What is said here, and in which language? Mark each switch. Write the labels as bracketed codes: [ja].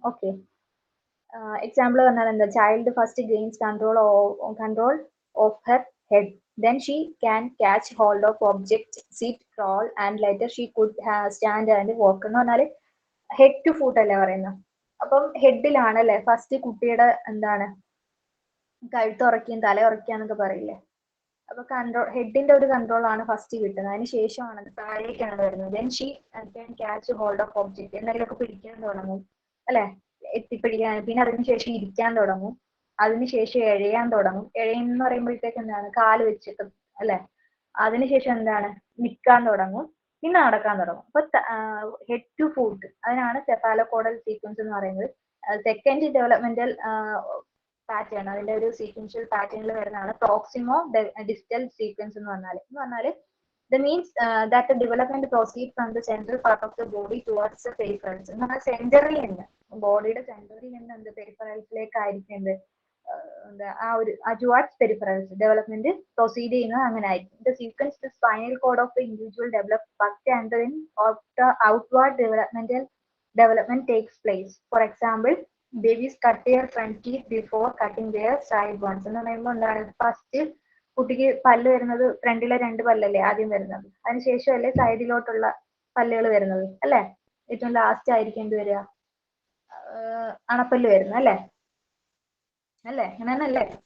[ml] Okay, example പറഞ്ഞാൽ എന്താ, [en] child first gains control of her head, then she can catch hold of object, sit, crawl and later she could stand and walk [ml] എന്ന് പറഞ്ഞാൽ head to foot അല്ലേ പറയുന്നത്. അപ്പം ഹെഡിലാണ് അല്ലെ first കുട്ടിയുടെ എന്താണ് കഴുത്തുറക്കിയും തല ഉറക്കിയാന്നൊക്കെ പറയില്ലേ. അപ്പൊ കൺട്രോൾ ഹെഡിന്റെ ഒരു കൺട്രോൾ ആണ് ഫസ്റ്റ് കിട്ടുന്നത്, അതിന് ശേഷമാണ് താഴേക്കാണ് വരുന്നത്. [en] then she can catch hold of object, [ml] എന്തെങ്കിലുമൊക്കെ പിടിക്കാൻ തുടങ്ങും അല്ലെ, എത്തിപ്പിടിക്കാൻ. പിന്നെ അതിനുശേഷം ഇരിക്കാൻ തുടങ്ങും, അതിനുശേഷം എഴയാൻ തുടങ്ങും. എഴയെന്ന് പറയുമ്പോഴത്തേക്ക് എന്താണ്, കാല് വെച്ചിട്ട് അല്ലെ. അതിനുശേഷം എന്താണ്, നിൽക്കാൻ തുടങ്ങും, പിന്നെ നടക്കാൻ തുടങ്ങും. അപ്പൊ ഹെഡ് ടു ഫൂട്ട്, അതിനാണ് സെഫാലോകോഡൽ സീക്വൻസ് എന്ന് പറയുന്നത്. സെക്കൻഡ് ഡെവലപ്മെന്റൽ പാറ്റേൺ, അതിന്റെ ഒരു സീക്വൻഷ്യൽ പാറ്റേണിൽ വരുന്നതാണ് പ്രോക്സിമോ ഡിസ്റ്റൽ സീക്വൻസ് എന്ന് പറഞ്ഞാൽ [en] the means that the development proceed from the central part of the body towards the peripherals. [ml] എന്ന് പറഞ്ഞാൽ സെന്ററിൽ നിന്ന്, ബോഡിയുടെ സെന്ററിൽ നിന്ന് എന്ത് പെരിഫറൽസിലേക്ക് ആയിരിക്കും എന്ത് ആ ഒരു towards peripherals ഡെവലപ്മെന്റ് പ്രൊസീഡ് ചെയ്യുന്നത് അങ്ങനെ ആയിരിക്കും. [en] The sequence the spinal cord of the individual develop first and then outward development takes place. For example, babies cut their front teeth before cutting their side ones. [ml] എന്ന് പറയുമ്പോൾ എന്താണ്, first കുട്ടിക്ക് പല്ല് വരുന്നത് ഫ്രണ്ടിലെ 2 പല്ലല്ലേ ആദ്യം വരുന്നത്, അതിനുശേഷം അല്ലേ സൈഡിലോട്ടുള്ള പല്ലുകൾ വരുന്നത് അല്ലെ. ഏറ്റവും ലാസ്റ്റ് ആയിരിക്കും എന്ത് വരിക, അണപ്പല്ല് വരുന്നത് അല്ലേ അല്ലേ, അങ്ങനെ തന്നെ അല്ലേ.